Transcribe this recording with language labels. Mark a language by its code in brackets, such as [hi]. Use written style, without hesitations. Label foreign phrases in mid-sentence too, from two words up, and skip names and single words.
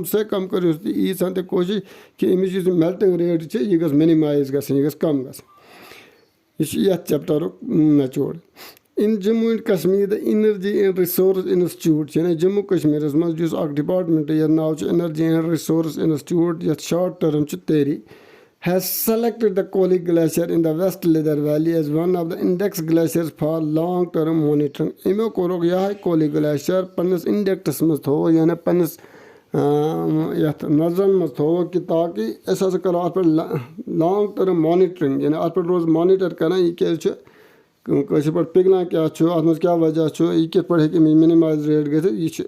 [ks] سے کم کٔرِو تُہۍ ییٖژہن تہِ کوٗشِش کہِ أمِچ یُس یہِ [en] melting rate [ks] چھِ یہِ گٔژھ مِنِمایز گژھٕنۍ یہِ گٔژھ کم گژھٕنۍ یہِ چھُ یَتھ چیپٹرُک نچوڑ [en] In Jammu and Kashmir the Energy and Resource Institute [ks] یعنی جموں کشمیٖرس منٛز یُس اکھ ڈپاٹمنٹ یَتھ ناو چھُ [en] Energy and Resource Institute [ks] یَتھ [en] short term [ks] چھُ [en] TERI has selected the Kolahoi glacier in the West Lidder valley as one of the index glacier for long term monitoring [ks] اَمیو کوٚرُکھ یِہے کولی گلیشر پننِس انڈیکٹس منٛز تھوٚوُکھ یعنی پننِس یَتھ نظرن منٛز تھوٚوُکھ کہِ تاکہِ أسۍ ہسا کرو اَتھ پٮ۪ٹھ [en] long term monitoring [ks] یعنی اَتھ پٮ۪ٹھ روز مانِٹر کران یہِ کیازِ چھُ کٲشِر پٲٹھۍ پِگلان کیاہ چھُ اَتھ منٛز کیاہ وجہ چھُ یہِ کِتھ پٲٹھۍ ہیٚکہِ اَمِچ [en] minimise rate [ks] گٔژھِتھ یہِ چھُ